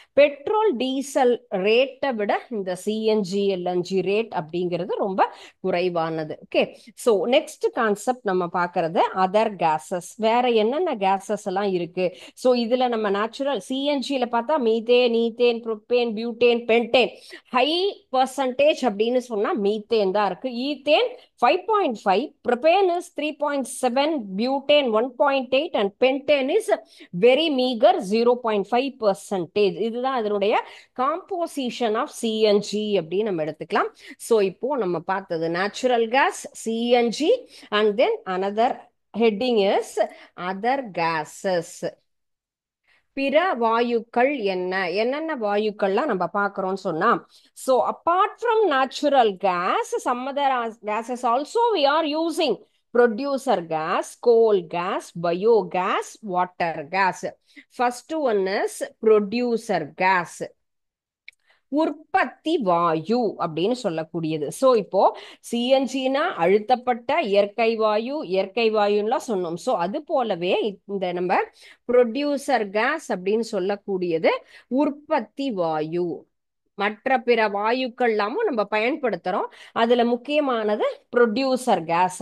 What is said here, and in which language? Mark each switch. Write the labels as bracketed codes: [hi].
[ta] Petrol diesel ரேட்டை விட இந்த சிஎன்ஜி எல்என்ஜி ரேட் அப்படிங்கிறது ரொம்ப குறைவானது. ஓகே, ஸோ நெக்ஸ்ட் கான்செப்ட் நம்ம பார்க்கறது அதர் கேசஸ். வேற என்னென்ன கேசஸ் எல்லாம் இருக்கு. ஸோ இதுல நம்ம நேச்சுரல் சிஎன்ஜியில பார்த்தா methane, ethane, propane, butane, pentane. High percentage அப்படின்னு சொன்னா மீத்தேன் தான் இருக்கு. [en] Ethane 5.5, propane is 3.7, butane 1.8 and pentane is very meager 0.5%. [ta] இதுதான் அதனுடைய காம்போசிஷன் ஆஃப் சிஎன்ஜி அப்படின்னு நம்ம எடுத்துக்கலாம். ஸோ இப்போ நம்ம பார்த்தது natural gas, CNG, [en] And then another heading is other gases. [ta] பிற வாயுக்கள் என்னென்ன வாயுக்கள்லாம் நம்ம பார்க்கிறோம்னு சொன்னா, [en] so apart from natural gas, some other gases also we are using: producer gas, coal gas, biogas, water gas. First one is producer gas, [ta] உற்பத்தி வாயு அப்படின்னு சொல்லக்கூடியது. So இப்போ சிஎன்ஜினா அழுத்தப்பட்ட இயற்கை வாயு, இயற்கை வாயுலாம் சொன்னோம். ஸோ அது போலவே இந்த நம்ம ப்ரொடியூசர் கேஸ் அப்படின்னு சொல்லக்கூடியது உற்பத்தி வாயு. மற்ற பிற வாயுக்கள் எல்லாமும் நம்ம பயன்படுத்துறோம். அதுல முக்கியமானது ப்ரொடியூசர் கேஸ்.